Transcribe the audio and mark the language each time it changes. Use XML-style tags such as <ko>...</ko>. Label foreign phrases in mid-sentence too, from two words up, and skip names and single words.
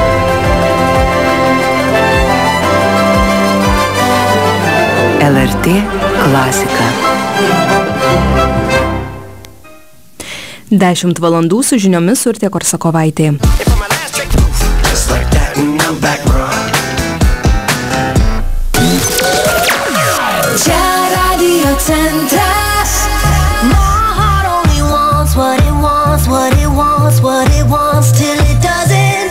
<lt>LRT 10 valandų su žiniomis Urtė Korsakovaitė. Čia Radio Centras.</lt> <en>My heart only wants what it wants, what it wants, what it wants till it doesn't.</en>